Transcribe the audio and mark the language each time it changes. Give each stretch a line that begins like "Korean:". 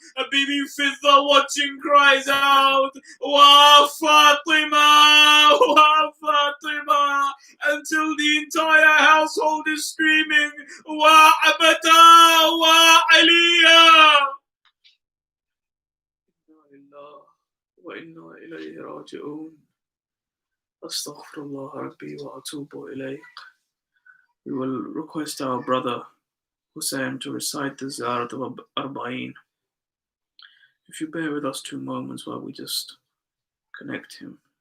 English: Bibi Fidda watching cries out, Wa Fatima, Wa Fatima, until the entire household is screaming, Wa Abata, Wa Aliyah.
Arabic: وإنا إليه راجعون أستغفر الله ربي وأتوب إليه.
English: We will request our brother Hussain to recite the Ziyarat of Arbaeen. If you bear with us 2 moments while we just connect him.